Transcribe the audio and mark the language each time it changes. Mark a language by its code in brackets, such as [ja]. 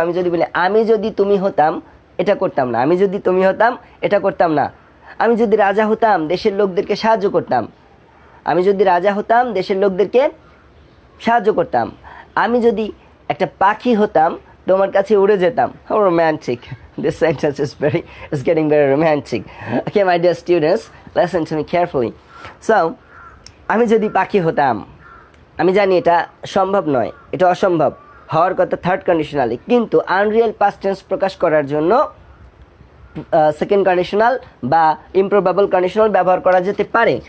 [bn] আমি যদি বলি আমি যদি তুমি হতাম এটা করতাম না, আমি যদি তুমি হতাম এটা করতাম না। আমি যদি রাজা হতাম দেশের লোকদেরকে সাহায্য করতাম। আমি যদি রাজা হতাম দেশের লোকদেরকে সাহায্য করতাম। আমি যদি একটা পাখি হতাম তোমার কাছে উড়ে যেতাম। [en] How romantic. This sentence is getting very romantic. Okay, my dear students, listen to me carefully. So, [bn] আমি যদি পাখি হতাম, আমি জানি এটা সম্ভব নয়, এটা অসম্ভব হওয়ার কথা থার্ড কন্ডিশনালে, কিন্তু আনরিয়েল পাস্ট টেন্স প্রকাশ করার জন্য সেকেন্ড কন্ডিশনাল বা ইমপ্রবাবল কন্ডিশনাল ব্যবহার করা যেতে পারে।